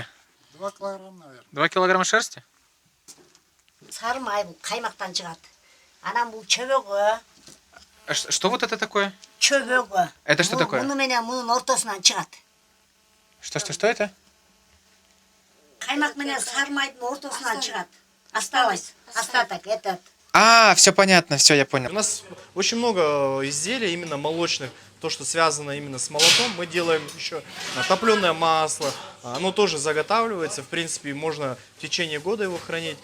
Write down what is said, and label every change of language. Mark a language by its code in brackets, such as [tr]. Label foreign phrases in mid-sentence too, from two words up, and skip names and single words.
[ru] 2 килограмма, наверное. 2 килограмма шерсти? [ky] Сарым айбу каймактан чыгат. Анан бул чөбөгө, [ru] Что вот это такое? [ky] чөбөгө. [ru] Это что такое? [ky] Муну менен мунун ортосунан чыгат. [ru] Что это? [ky] Каймак менен сарым айдын ортосунан чыгат. [ru] Осталось. Остаток этот. А, все понятно, все, я понял. У нас очень много изделий именно молочных, то, что связано именно с молоком. Мы делаем еще топленое масло, оно тоже заготавливается, в принципе, можно в течение года его хранить.